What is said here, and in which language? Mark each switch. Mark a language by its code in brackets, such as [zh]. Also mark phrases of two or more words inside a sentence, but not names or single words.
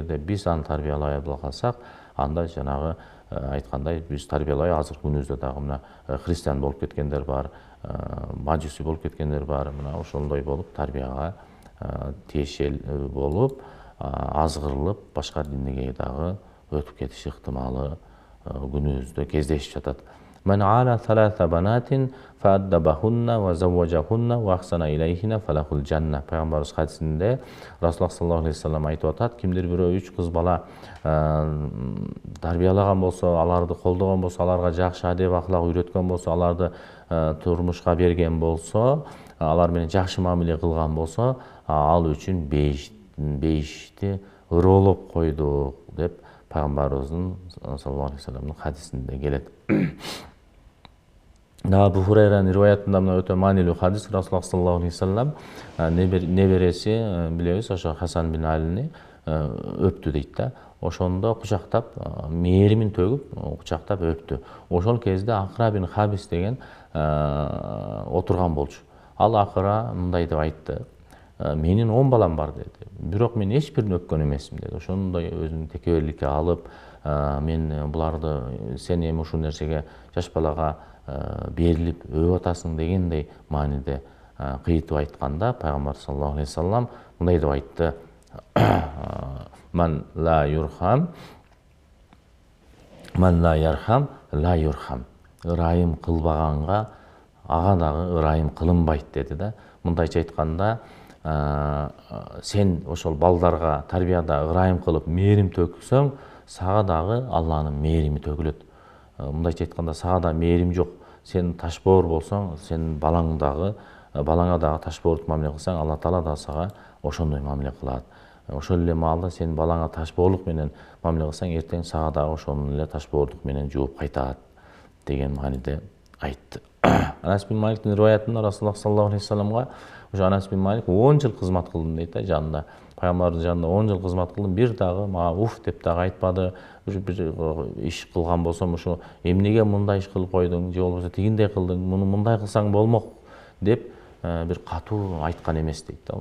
[ky] Эгерде биз аны тарбиялай албай калсак, анда жанагы айткандай биз тарбиялай азыркы күнүбүздө дагы мына христиан болуп кеткендер бар, мажуси болуп кеткендер бар. Мына ошондой болуп тарбияга тиешел болуп азгырылып башка динге дагы өтүп кетиш ыктымалы күнүбүздө кездешип жатат. [ar] من عال ثلاث بنات فأدبهن وزوجهن وأحسن إليهن فله الجنة. [ky] Пайгамбарыбыз хадисинде Расулуллах [ar] صلى الله عليه وسلم [ky] айтып атат, кимдир бирөө 3 кыз бала тарбиялаган болсо, аларды колдогон болсо, аларга жакшы адеп акылак үйрөткөн болсо, аларды турмушка берген болсо, алар менен жакшы мамиле кылган болсо, ал үчүн бейишти ыролоп койдук деп Пайгамбарыбыздын [ar] صلى الله عليه وسلم [ky] хадисинде келет. Абу Хурайранын риваятында мына өтө маанилүү хадис. Расулуллах [ar] صلى الله عليه وسلم [ky] небереси билебиз, ошо Хасан бин Алини өптү дейт да. Ошондо кучактап, мээримин төгүп, кучактап өптү. Ошол кезде Акра бин Хабис деген отурган болчу. Ал акыра мындай деп айтты: менин 10 балам бар деди. Бирок мен эч бирин өпкөн эмесмин деди. Ошондой өзүнүн текеберликке алып, мен буларды сен эми ушул нерсеге жаш балага берилип өп атасың дегендей мааниде кыйтып айтканда, Пайгамбар [ar] صلى الله عليه وسلم [ky] мындай деп айтты: [ar] من لا يرحم لا يرحم. [ky] Ырайым кылбаганга ага дагы ырайым кылынбайт деди да. Мындайча айтканда, сен ошол балдарга тарбияда ырайым кылып мээрим төксөң, сага дагы Алланын мээрими төгүлөт. Мындайча айтканда, сага да мээрим жок. Сен ташбоор болсоң, сен балаңа дагы ташбоордук мамиле кылсаң, Алла Таала да сага ошондой мамиле кылат. Ошол эле маалда сен балаңа ташбоорлук менен мамиле кылсаң, эртең сага дагы ошонун эле ташбоордук менен жууп кайтат деген мааниде айтты. Анас бин Маликтин риваятында Расулуллах [ar] صلى الله عليه وسلم [ky] ошо Анас бин Малик 10 жыл кызмат кылдым дейт да, жанында. Пайгамбардын жанында 10 жыл кызмат кылдым, бир дагы мага уф деп дагы айтпады. Ушу бир иш кылган болсом, ушу эмнеге мындай иш кылып койдуң, же болбосо тигиндей кылдың, муну мындай кылсаң болмок деп бир катуу айткан эмес дейт да.